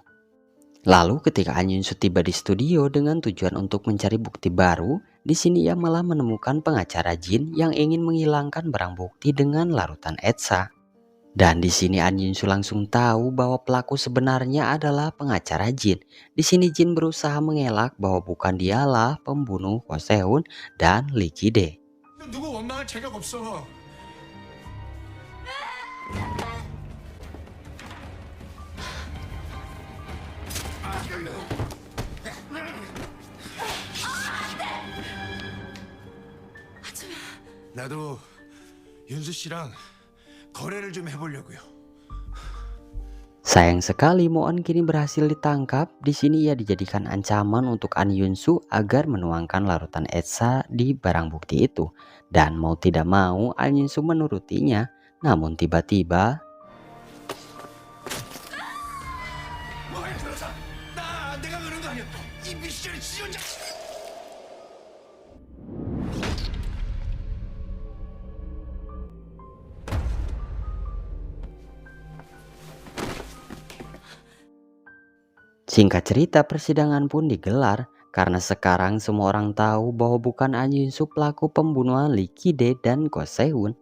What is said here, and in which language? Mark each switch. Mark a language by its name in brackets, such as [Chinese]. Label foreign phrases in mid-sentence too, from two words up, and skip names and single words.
[Indonesian] Lalu ketika An Yun-soo tiba di studio dengan tujuan untuk mencari bukti baru, di sini ia malah menemukan pengacara Jin yang ingin menghilangkan barang bukti dengan larutan etsa. Dan di sini An Yun-soo langsung tahu bahwa pelaku sebenarnya adalah pengacara Jin. Di sini Jin berusaha mengelak bahwa bukan dialah pembunuh Ko Sehun dan Lee Kide. [Korean] 누구 원망할 자격 없어. 나도 윤수 씨랑 거래를 좀 해보려고요. [Indonesian] Sayang sekali Moon kini berhasil ditangkap. Di sini ia dijadikan ancaman untuk An Yun-soo agar menuangkan larutan etsa di barang bukti itu. Dan mau tidak mau An Yun-soo menurutinya. Namun tiba-tiba [Korean] 내가 그런 거 아니야. 이 미션이 지원자. [Indonesian] singkat cerita persidangan pun digelar. Karena sekarang semua orang tahu bahwa bukan An Yun-soo pelaku pembunuhan Lee Kide dan Ko Sehun.